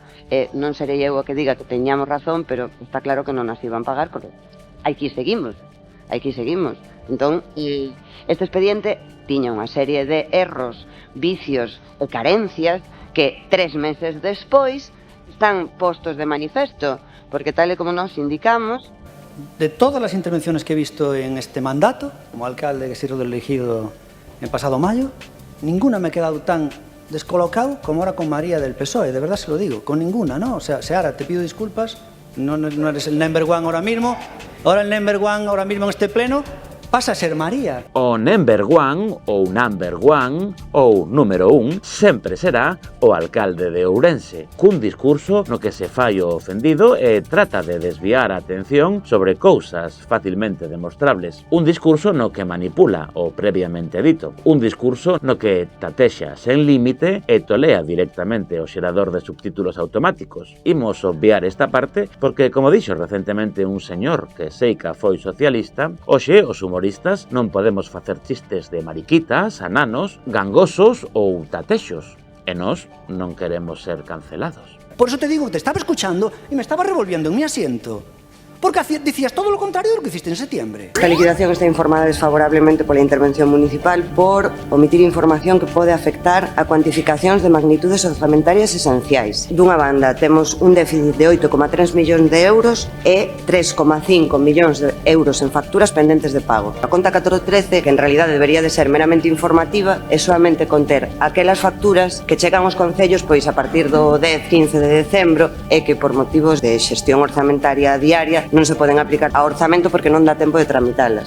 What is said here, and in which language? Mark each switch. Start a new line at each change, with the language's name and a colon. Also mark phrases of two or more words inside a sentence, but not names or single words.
Galician: Non serei eu o que diga que teñamos razón, pero está claro que non as iban pagar porque aquí seguimos. Entón, este expediente tiña unha serie de erros, vicios e carencias que 3 meses despois están postos de manifesto, porque tal e como nos indicamos...
Spanish: De todas las intervenciones que he visto en este mandato, como alcalde que he sido elegido en pasado mayo, ninguna me ha quedado tan descolocado como ahora con María del PSOE, de verdad se lo digo, con ninguna, ¿no? O sea, Seara, te pido disculpas, no eres el
English: number one
Spanish: ahora mismo, ahora el
English: number one
Spanish: ahora mismo en este pleno, pasa a ser María.
English: O number one, ou number one,
Galician: ou número 1, sempre será o alcalde de Ourense, cun discurso no que se fai o ofendido e trata de desviar a atención sobre cousas facilmente demostrables. Un discurso no que manipula o previamente dito. Un discurso no que tatexa sen límite e tolea directamente o xerador de subtítulos automáticos. Imos obviar esta parte porque, como dixo recentemente un señor que seica foi socialista, hoxe os humoristas non podemos facer chistes de mariquitas, ananos, gangosos ou tatexos. E nós non queremos ser cancelados.
Spanish: Por eso te digo que te estaba escuchando y me estaba revolviendo en mi asiento. Porque decías todo lo contrario de lo que hiciste en septiembre.
Galician: Esta liquidación está informada desfavorablemente pola intervención municipal por omitir información que pode afectar a cuantificacións de magnitudes orzamentarias esenciais. Dunha banda, temos un déficit de 8,3 millóns de euros e 3,5 millóns de euros en facturas pendentes de pago. A conta 413, que en realidade debería de ser meramente informativa, é solamente conter aquelas facturas que chegan aos concellos pois a partir do 10-15 de decembro e que por motivos de xestión orzamentaria diaria non se poden aplicar ao orzamento porque non dá tempo de tramitalas.